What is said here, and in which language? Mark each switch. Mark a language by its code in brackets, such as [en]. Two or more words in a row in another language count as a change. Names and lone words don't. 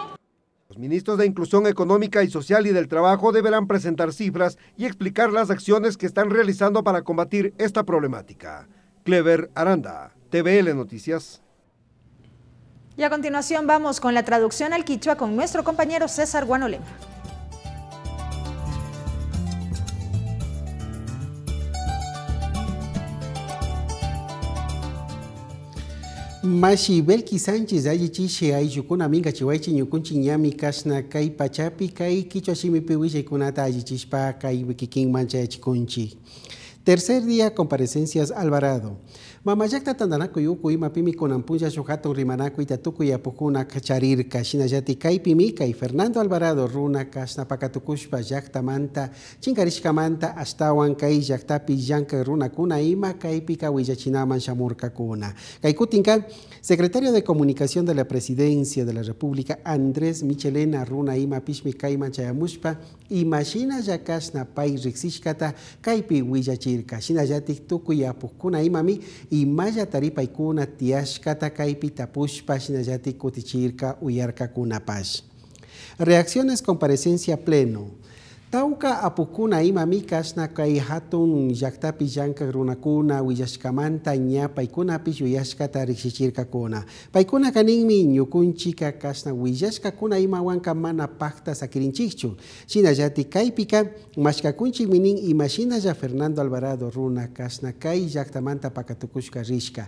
[es] Los ministros de Inclusión Económica y Social y del Trabajo deberán presentar cifras y explicar las acciones que están realizando para combatir esta problemática. Clever Aranda, TVL Noticias. Y a continuación vamos con la traducción al quichua con nuestro compañero César Guanolema. [qu] Mashi Belki Sánchez ayichishe ayukuna minga chiwaichi ñukunchi ñami kasna kay pachapi kay quichua shimipi wisaykunata ayichishpa kay wikikin mancha chikunchi. [es] Tercer día, comparecencias Alvarado. [qu] Mamayakta tandanaku yuku imapimi konampuya shuhatun rimanaku itatuku yapukuna kacharirka shinayati kaypimi kay Fernando Alvarado runa kasna pakatukushpa llaktamanta chinkarishkamanta astawan kay llaktapi llanka runakuna ima kaypi kawillachinaman shamurkakuna. Kay kutinka [es] secretario de Comunicación de la Presidencia de la República [qu] Andrés Michelena runa ima pishmi kayman chayamushpa imashina yakasna pay riksishkata kaypi willachirka shinayatik tuku yapukuna imami y maya taripaykuna tiashkata kaypi tapushpa shinallati kutichirka uyarka kunapash. [es] Reacciones comparecencia pleno. [qu] Tauka apukuna imami kasna kay hatun llaktapi llanka runakuna willashkamanta ña paykunapish willashkata rikshichirkakuna. Paykuna kaninmi ñukunchika kasna willashkakuna imawanka mana pakta sakirinchikchu. Shinallati kaypika mashkakunchik minin imashinalla Fernando Alvarado runa kasna kay llaktamanta pakatukushka rishka.